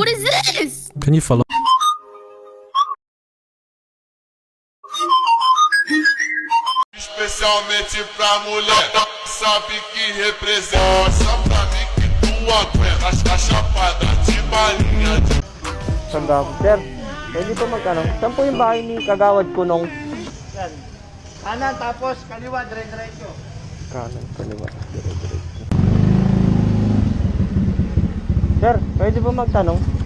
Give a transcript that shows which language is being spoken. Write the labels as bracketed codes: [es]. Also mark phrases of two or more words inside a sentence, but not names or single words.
[en] What is this? Can you follow? [pt] Especialmente pra mulher, sabe que representa pra mim que tu aguenta a chapada de balinha. [tl] Sandam, sir. Pwede po magtanong, saan po yung bahay ni Kagawad Kunong? Kanan, tapos kaliwa, dire-diretso. Kanan, kaliwa, dire-diretso. Sir, pwede po magtanong?